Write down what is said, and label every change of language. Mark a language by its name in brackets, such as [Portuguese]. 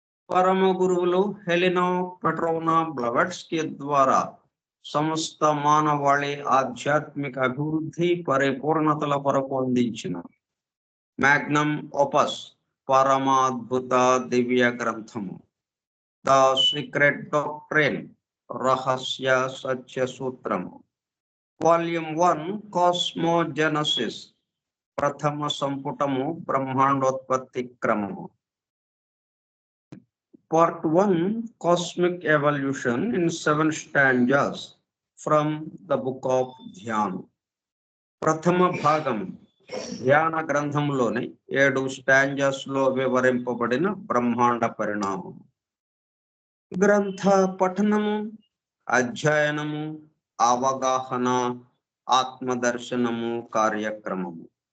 [Telugu] పరమ గురువులు హెలినా పెట్రోనా బ్లవెట్స్కీ ద్వారా సమస్త మానవాళి ఆధ్యాత్మిక అభివృద్ధి పరిపూర్ణతల కొరకు అందించిన మ్యాగ్నమ్ ఓపస్ పరమాద్భుత దివ్య గ్రంథము ద సీక్రెట్ డాక్ట్రైన్, రహస్య సత్య సూత్రము. వాల్యూమ్ 1 కాస్మోజెనసిస్, ప్రథమ సంపుటము బ్రహ్మాండోత్పత్తి క్రమము. [English] Part 1 Cosmic Evolution in 7 stanzas from the book of Dhyan. [Telugu] ప్రథమ భాగం ధ్యాన గ్రంథంలోని 7 స్టాంజాస్ లో వివరింపబడిన బ్రహ్మాండ పరిణామం. గ్రంథ పఠనము, అధ్యయనము, అవగాహన, ఆత్మదర్శనము కార్యక్రమము.